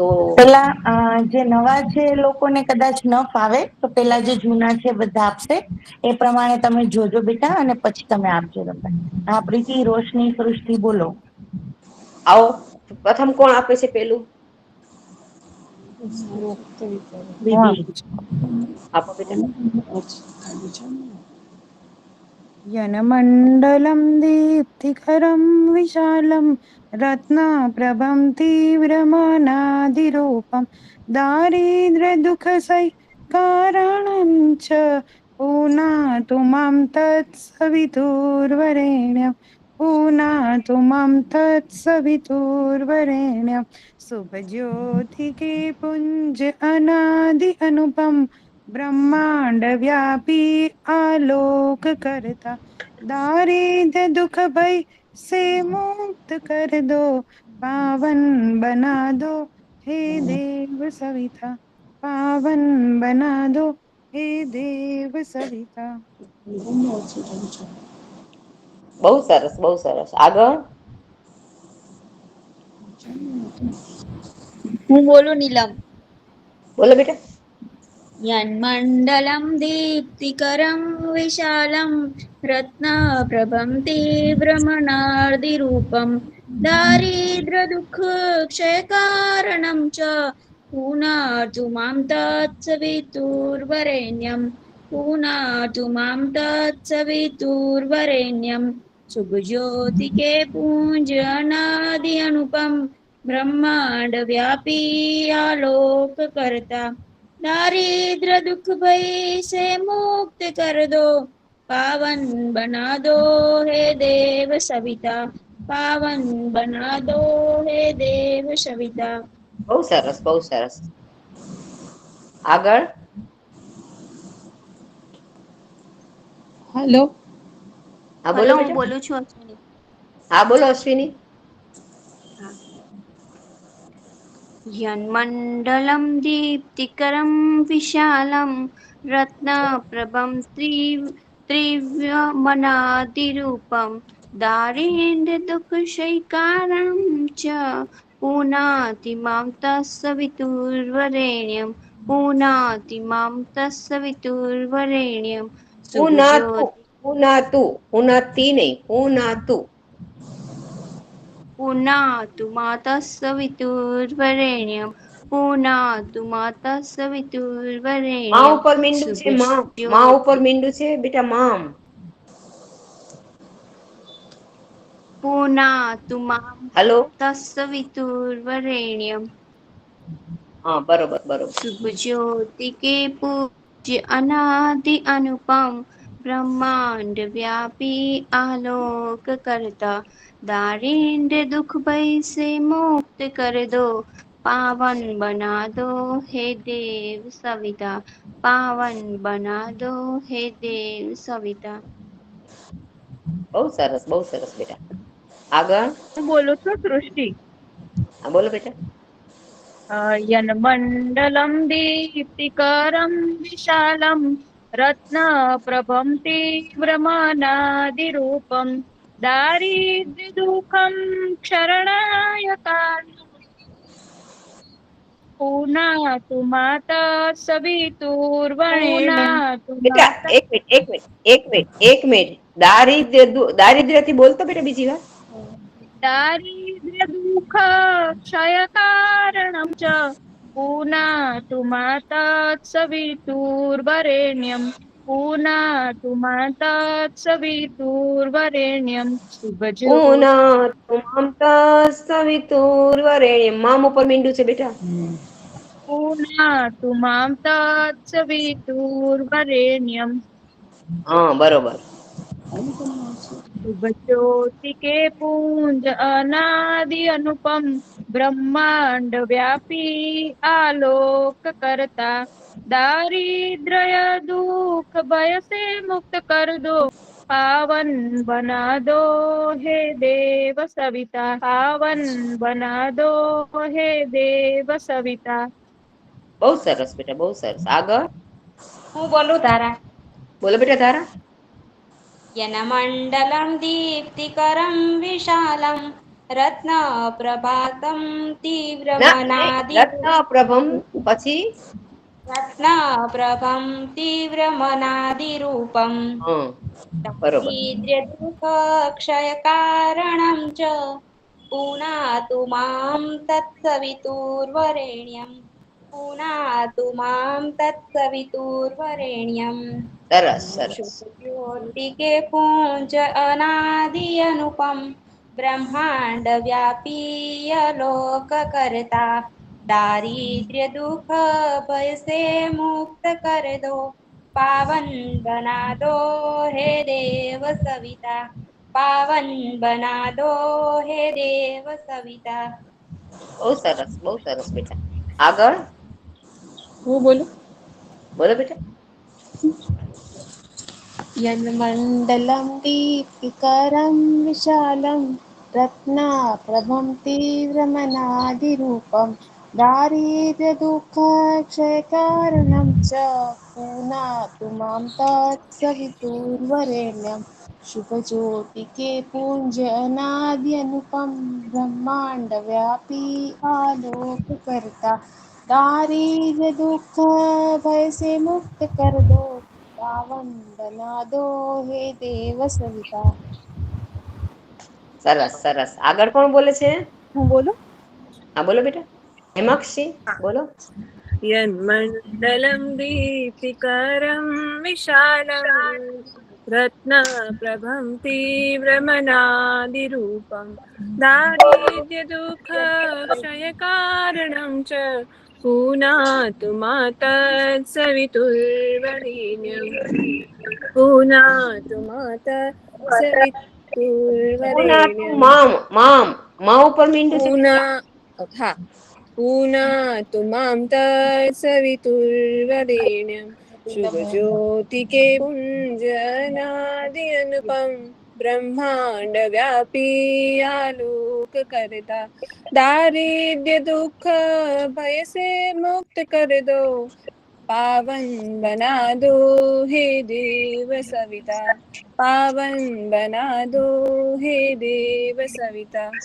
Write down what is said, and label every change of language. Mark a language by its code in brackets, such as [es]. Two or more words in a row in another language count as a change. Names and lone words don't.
[gu] પેલા જે નવા છે એ લોકોને કદાચ ન ફાવે તો પેલા જે જૂના છે બધા આપશે, એ પ્રમાણે તમે જોજો બેટા, અને પછી તમે આપજો. હા, પ્રીતિ, રોશની, સૃષ્ટિ, બોલો. આવો, પ્રથમ કોણ આપે છે? પેલું હું હા. આપું છું. આપો બેટા. [sa] यनमण्डलं दीप्तिकरं विशालं रत्नप्रभं तीव्रमनादिरूपं दारिद्र्यदुःखसैकारणं च पुनातु मां तत्सवितुर्वरेण्यं पुनातु मां तत्सवितुर्वरेण्यं [hi] शुभज्योतिके पुञ्ज अनादि अनुपम ब्रह्मांड व्यापी आलोक करता दारिद्र दुख भय से मुक्त कर दो पावन बना दो हे देव सविता पावन बना दो हे देव सविता. [gu] બહુ સરસ, બહુ સરસ. આગળ હું બોલું નીલમ. બોલો બેટા. [sa] यन्मण्डलं दीप्तिकरं विशालं रत्नप्रभं तीव्रमनार्दिरूपं दारिद्र्यदुःखक्षयकारणं च पुनातु मां तत्सवितुर्वरेण्यं पुनातु मां तत्सवितुर्वरेण्यं [hi] शुभज्योतिके पुञ्ज अनादि अनुपम ब्रह्मांड व्यापी आलोक करता दारिद्र दुख भय से मुक्त कर दो पावन बना दो हे देव सविता पावन बना दो हे देव सविता. [gu] બહુ સરસ, બહુ સરસ. આગળ હેલો. હા બોલો હલો, હું બેટા. બોલું છું અશ્વિની. હા બોલો અશ્વિની. [sa] यन्मण्डलं दीप्तिकरं विशालं रत्नप्रभं त्रिव्यमनादिरूपं दारिद्र्यदुःखशैकारणं च पुनाति मां तत्सवितुर्वरेण्यं पुनाति मां तत्सवितुर्वरेण्यं પુનાતુ [hi] शुभज्योति [gu] પુનાતુ પુનાતિ નહીં પુનાતુ. [sa] पुनातु मातः सवितुर्वरेण्यं पुनातु मातः માં सवितुर्वरेण्यं [gu] ઉપર મીંડું છે માં ઉપર [hi] शुभज्योति [gu] મીંડું છે બેટા મામ. [sa] पुनातु मां [gu] હલો [sa] तत्सवितुर्वरेण्यं [gu] હા બરોબર બરોબર. [hi] शुभज्योति के पूज्य अनादि अनुपम ब्रह्मांड व्यापी आलोक करता दारिद्र दुख भय से मुक्त कर दो पावन बना दो हे देव सविता पावन बना दो हे देव सविता [gu] બહુ સરસ બેટા. આગળ હું બોલું છું સૃષ્ટિ. હા બોલો બેટા. [sa] यन्मण्डलं दीप्तिकरं विशालं रत्नप्रभं तीव्रमनादिरूपं दारिद्र्यदुःखं क्षरणाय कारणं पुनातु माता सवितुर्वरेण्यं [gu] બેટા એક મિનિટ દારિદ્ર્યથી બોલતો બેટા બીજી વાર. [sa] दारिद्र्यदुःख क्षयकारणं च पुनातु माता सवितुर्वरेण्यं पुनातु माता सवितुर्वरेण्यं शुभज्योति पुनातु मां तत्सवितुर्वरेण्यं [gu] મામ ઉપર મીંડું છે બેટા. [sa] पुनातु मां तत्सवितुर्वरेण्यं [gu] હા बरोबर. [hi] शुभज्योति के पुंज अनादि अनुपम ब्रह्मांड व्यापी आलोक करता दारिद्र्य दुख भय से मुक्त कर दो पावन बना दो हे देव सविता पावन बना दो हे देव सविता [gu] બહુ સરસ બેટા બહુ સરસ. આગળ હું બોલું તારા બોલો બેટા ધારા. [sa] यनमण्डलं दीप्तिकरं विशालं रत्नप्रभातं [gu] ના નહીં, [sa] तीव्रमनादि रत्न प्रभं [gu] પછી [sa] रत्नप्रभं तीव्रमनादिरूपं [gu] હા બરોબર. [sa] दारिद्र्यदुःखक्षयकारणं च पुनातु मां तत्सवितुर्वरेण्यं पुनातु मां तत्सवितुर्वरेण्यम् [gu] સરસ સરસ. [hi] शुभज्योति के पुंज अनादि अनुपम ब्रह्मांड व्यापी लोक करता दारिद्र्य दुख भय से मुक्त कर दो पावन बना दो हे देव सविता पावन बना दो हे देव सविता [gu] બહુ સરસ બેટા. આગળ હું બોલું બોલો બેટા. [sa] यन्मण्डलं दीप्तिकरं विशालं रत्नाप्रभं तीव्रमनादिरूपं दारिद्र्यदुःखक्षयकारणं च पुनातु मां तत्सवितुर्वरेण्यं [hi] शुभज्योतिके पुञ्ज अनादि अनुपम ब्रह्माण्डव्यापी आलोककर्ता दारिद्र्य दुःख भय से मुक्त कर दो पावन बना दो हे देव सविता [gu] સરસ સરસ. આગળ કોણ બોલે છે? હું બોલું? હા બોલો બેટા. હેમાક્ષી બોલો. [sa] यन्मण्डलं दीप्तिकरं विशालं रत्नप्रभं तीव्रमनादिरूपं दारिद्र्यदुःखक्षयकारणं च पुनातु मातत्सवितुर्वरेण्यं पुनातु પુનાતુ मातत्सवितुर्वरेण्यं [gu] માં ઉપર મીંડું છે. [sa] पूना हा पूनातु मां तत्सवितुर्वरेण्यं [hi] शुभज्योतिके पुञ्जनादि अनुपम ब्रह्मांड व्यापी आलोक करता दारिद्र्य दुःख भय से मुक्त कर दो पावन बना दो हे देव सविता पावन बना दो हे देव सविता